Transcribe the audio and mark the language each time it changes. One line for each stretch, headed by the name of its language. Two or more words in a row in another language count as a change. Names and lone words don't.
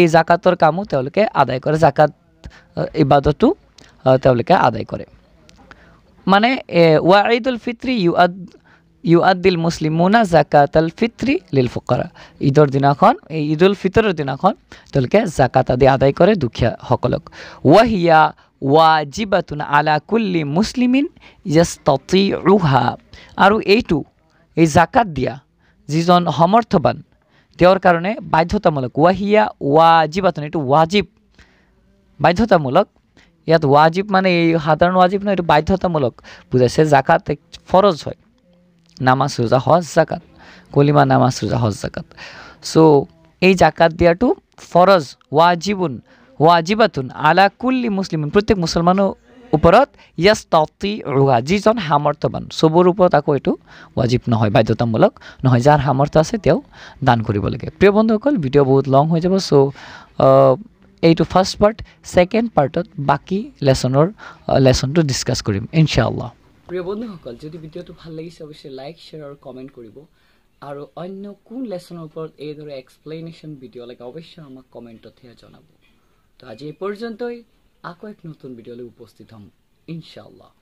Assamese: জাকাতৰ কামো তেওঁলোকে আদায় কৰে জাকাত ইবাদতো তেওঁলোকে আদায় কৰে মানে
Arabic: وعيد الفطر يؤدي المسلمون زكاة الفطر للفقراء
Assamese: ঈদৰ দিনাখন এই ঈদুল ফিতৰৰ দিনাখন তেওঁলোকে জাকাত আদি আদায় কৰে দুখীয়াসকলক
Arabic: وهي واجبة على كل مسلم يستطيعها
Assamese: আৰু এই জাকাত দিয়া যিজন সমৰ্থবান তেওঁৰ কাৰণে বাধ্যতামূলক
Arabic: وهي واجبة
Assamese: এইটো ওয়াজিব বাধ্যতামূলক ইয়াত ওয়াজিব মানে এই সাধাৰণ ওয়াজিব নহয় এইটো বাধ্যতামূলক বুজাইছে জাকাত ফৰজ হয় নামাজ ৰোজা হজ জাকাত কলিমা নামাজ ৰোজা হজ জাকাত এই জাকাত দিয়াটো ফৰজ
Arabic: واجبة على كل مسلم
Assamese: প্ৰত্যেক মুছলমানৰ ওপৰত ইয়াস্তাতিউহা যিজন সামৰ্থ্যৱান চবৰ ওপৰত আকৌ এইটো ওয়াজিব নহয় বাধ্যতামূলক নহয় যাৰ সামৰ্থ্য আছে তেওঁ দান কৰিব লাগে প্ৰিয় বন্ধুসকল ভিডিঅ' বহুত লং হৈ যাব এইটো
English: first part second part
Assamese: বাকী
English: lesson discuss
Assamese: কৰিম ইনশাআল্লাহ প্ৰিয় বন্ধুসকল যদি ভিডিঅ'টো ভাল লাগিছে অৱশ্যে
English: like share
Assamese: আৰু কমেণ্ট কৰিব আৰু অন্য কোন লেছনৰ ওপৰত এইদৰে
English: explanation video'
Assamese: লাগে অৱশ্যে আমাক কমেণ্টতহে জনাব তো আজি এই পৰ্যন্তই আকৌ এক নতুন ভিডিঅ'লৈ উপস্থিত হ'ম ইনশাআল্লাহ